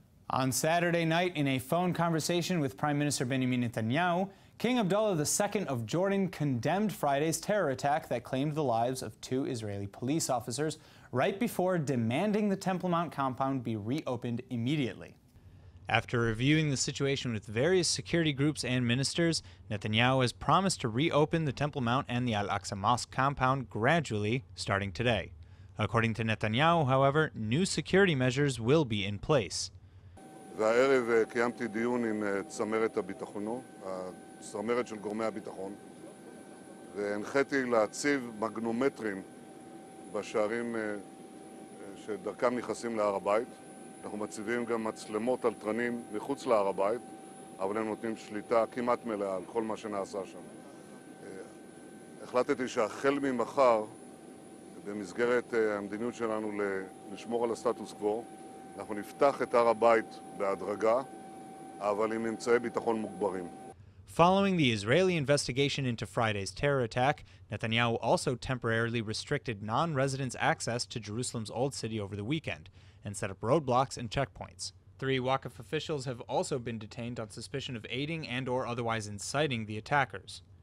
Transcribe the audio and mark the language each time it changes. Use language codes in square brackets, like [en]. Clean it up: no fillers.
[en] On Saturday night, in a phone conversation with Prime Minister Benjamin Netanyahu, King Abdullah II of Jordan condemned Friday's terror attack that claimed the lives of 2 Israeli police officers right before demanding the Temple Mount compound be reopened immediately. After reviewing the situation with various security groups and ministers, Netanyahu has promised to reopen the Temple Mount and the Al-Aqsa Mosque compound gradually, starting today. According to Netanyahu, however, new security measures will be in place. [he] והערב קיימתי דיון עם צמרת הביטחון, הצמרת של גורמי הביטחון, והנחיתי להציב מגנומטרים בשערים שדרכם נכנסים להר הבית. אנחנו מציבים גם מצלמות על תרנים מחוץ להר הבית, אבל הם נותנים שליטה כמעט מלאה על כל מה שנעשה שם. החלטתי שהחל ממחר, במסגרת המדיניות שלנו לשמור על הסטטוס קוו, אנחנו נפתח את הר הבית בהדרגה, אבל עם אמצעי ביטחון מוגברים. [en] Following the Israeli investigation into Friday's terror attack, Netanyahu also temporarily restricted non-residents' access to Jerusalem's Old City over the weekend and set up roadblocks and checkpoints. 3 Waqf officials have also been detained on suspicion of aiding and/or otherwise inciting the attackers.